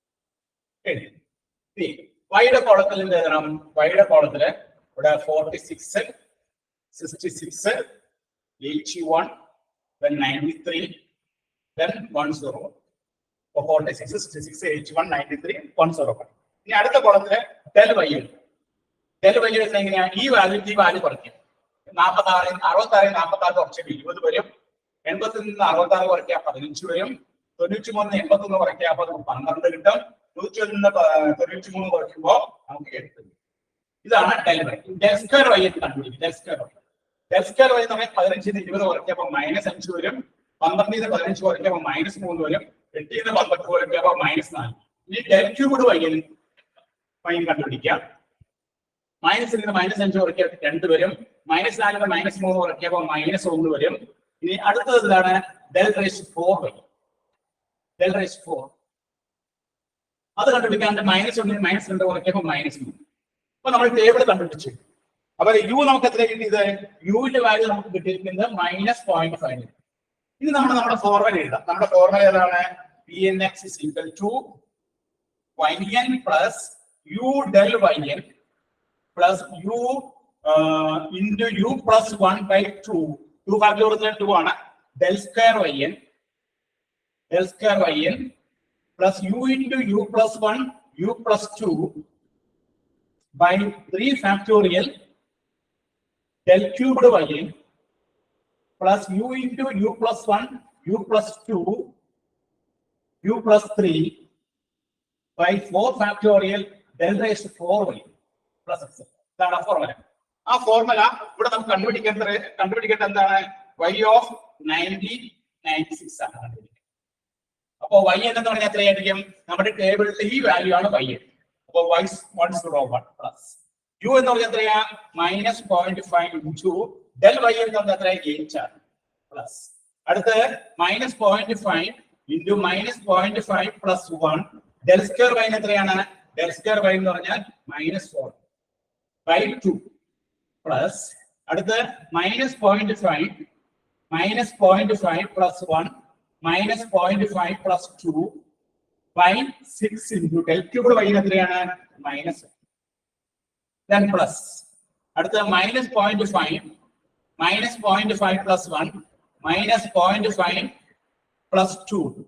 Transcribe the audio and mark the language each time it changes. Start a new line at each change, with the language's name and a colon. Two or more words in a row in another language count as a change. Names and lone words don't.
Malayalam: വൈയുടെ കോളത്തിൽ എന്ത് എഴുതണം? വൈയുടെ കോളത്തില് ഇവിടെ 46, 66, 81, then 93, then 101. 46, 66, 81, 93, 101. ഇനി അടുത്ത കോളത്തില്
English: del y
Malayalam: എങ്ങനെയാ? ഈ വാല്യൂ കുറയ്ക്കും. 46 46 കുറച്ച് 20 വരും. 80 നിന്ന് 66 കുറയ്ക്കുക 15 വരും. 93 81 കുറയ്ക്കുക അപ്പൊ 12 കിട്ടും. 100 നിന്ന് 93 കുറയ്ക്കുമ്പോൾ നമുക്ക് 8 കിട്ടും. ഇതാണ്
English: del y. del square y
Malayalam: കണ്ടുപിടിക്കും.
English: del square y
Malayalam: നമ്മൾ 15 നിന്ന് 20 കുറയ്ക്കുമ്പോൾ -5 വരും. 12 നിന്ന് 15 കുറയ്ക്കുമ്പോൾ -3 വരും. 8 നിന്ന് 12 കുറയ്ക്കുമ്പോൾ -4. ഇനി
English: del cubed y
Malayalam: കണ്ടുപിടിക്കാം. -ൽ നിന്ന് -5 കുറയ്ക്കുക 2 വരും. -4 നിന്ന് -3 കുറയ്ക്കുമ്പോൾ -1 വരും. ഇനി അടുത്തത് എന്താണ്?
English: del raised 4
Malayalam: അത് കണ്ടുപിടിക്കാൻ -1 നിന്ന് -2 കുറയ്ക്കുമ്പോൾ -3. അപ്പൊ നമ്മൾ ടേബിൾ കണ്ടുപിടിച്ചു. അപ്പൊ യു നമുക്ക് എത്ര കിട്ടിയത്? യുവിന്റെ വാല്യൂ നമുക്ക് കിട്ടിയിരിക്കുന്നത് -0.5. ഇനി നമ്മുടെ ഫോർമുല എഴുതാം. നമ്മുടെ ഫോർമുല ഏതാണ്?
English: Pnx is equal to yn plus u del yn plus u into u plus 1 by 2.
Malayalam: 2 factorial 2 ആണ്.
English: del square yn plus u into u plus 1 u plus 2 by 3 factorial del cubed yn plus u into u plus 1 u plus 2 u plus 3 by 4 factorial del raised 4y plus x.
Malayalam: ഇതാണ് ഫോർമുല. ആ ഫോർമുല ഇവിടെ നമുക്ക് കണ്ടുപിടിക്കേണ്ട എന്താണ്?
English: y of 96
Malayalam: ആണ് കണ്ടുപിടിക്കുന്നത്. അപ്പൊ y എന്ന് പറഞ്ഞാൽ എത്രയായിരിക്കും? നമ്മുടെ ടേബിളിലെ ഈ വാല്യൂ ആണ് y. അപ്പൊ y 101 പ്ലസ് u എന്ന് പറഞ്ഞാൽ എത്രയാ? -0.5
English: into del y
Malayalam: എന്ന് പറഞ്ഞാൽ എത്രയാ? 8 ആണ് പ്ലസ് അടുത്ത് -0.5
English: into -0.5 plus 1 del square y
Malayalam: എത്രയാണ്?
English: del square y
Malayalam: എന്ന് പറഞ്ഞാൽ
English: -4 by 2 plus അടുത്ത -0.5 minus 0.5 plus 1 minus 0.5 plus 2 by 6 into del cubed y എത്രയാണ് minus then plus അടുത്ത minus 0.5 minus 0.5 plus 1 minus 0.5 plus 2